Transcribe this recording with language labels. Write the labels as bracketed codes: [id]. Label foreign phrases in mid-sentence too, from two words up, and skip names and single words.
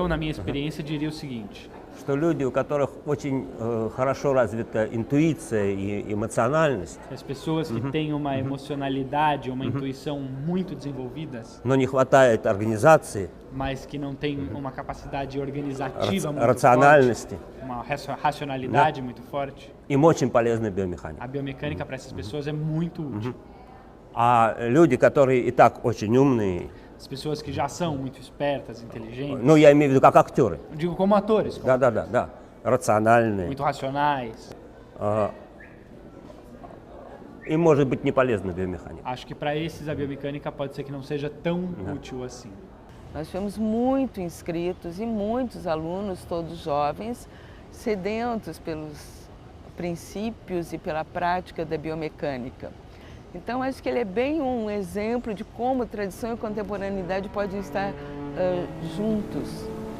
[pt] Eu, na minha experiência, diria o seguinte. [ru] Что люди, у которых очень хорошо развита интуиция и эмоциональность, [pt] As pessoas que têm uma emocionalidade, uma intuição muito desenvolvidas, [ru] но не хватает организации, [pt] mas que não têm uma capacidade organizativa muito [ru] рациональности, [pt] forte, uma racionalidade muito forte, [ru] им очень полезна биомеханика. [pt] a biomecânica para essas pessoas é muito útil. [ru] А люди, которые и так очень умные, [pt] As pessoas que já são muito espertas, inteligentes, [ru] ну, я имею в виду как актеры. [pt] Digo como atores. [ru] Да, рациональные. [pt] Muito racionais. [ru] Им может быть не полезна биомеханика. [pt] Acho que para esses a biomecânica pode ser que não seja tão útil assim. Nós tivemos muitos inscritos e muitos alunos, todos jovens, sedentos pelos princípios e pela prática da biomecânica. Então, acho que ele é bem um exemplo de como tradição e contemporaneidade podem estar juntos.